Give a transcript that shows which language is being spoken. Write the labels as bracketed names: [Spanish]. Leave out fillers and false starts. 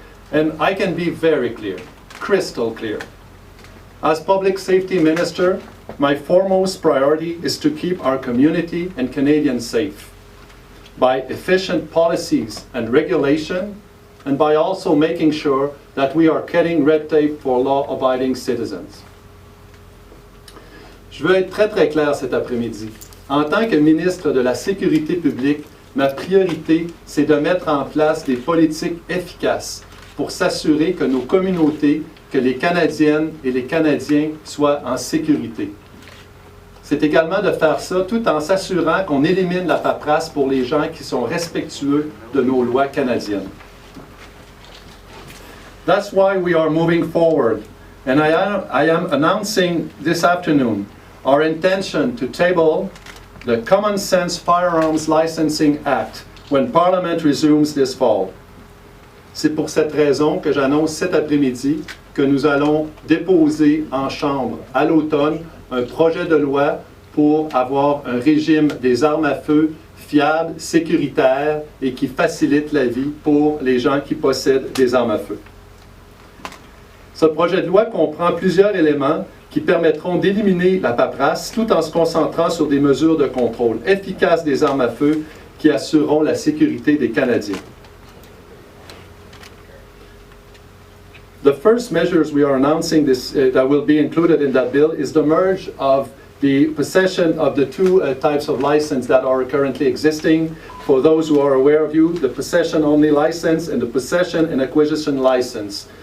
[English] And I can be very clear, crystal clear. As Public Safety Minister, my foremost priority is to keep our community and Canadians safe by efficient policies and regulation, and by also making sure that we are cutting red tape for law-abiding citizens. [French] Je veux être très très clair cet après-midi. En tant que ministre de la Sécurité publique, ma priorité, c'est de mettre en place des politiques efficaces pour s'assurer que nos communautés, que les Canadiennes et les Canadiens soient en sécurité. C'est également de faire ça tout en s'assurant qu'on élimine la paperasse pour les gens qui sont respectueux de nos lois canadiennes. [English] That's why we are moving forward, and I am announcing this afternoon our intention to table the Common Sense Firearms Licensing Act when Parliament resumes this fall. [French] C'est pour cette raison que j'annonce cet après-midi que nous allons déposer en Chambre à l'automne un projet de loi pour avoir un régime des armes à feu fiable, sécuritaire et qui facilite la vie pour les gens qui possèdent des armes à feu. Ce projet de loi comprend plusieurs éléments qui permettront d'éliminer la paperasse tout en se concentrant sur des mesures de contrôle efficaces des armes à feu qui assureront la sécurité des Canadiens. [English] The first measures we are announcing that will be included in that bill is the merge of the possession of the two types of license that are currently existing. For those who are aware of you, the possession-only license and the possession and acquisition license.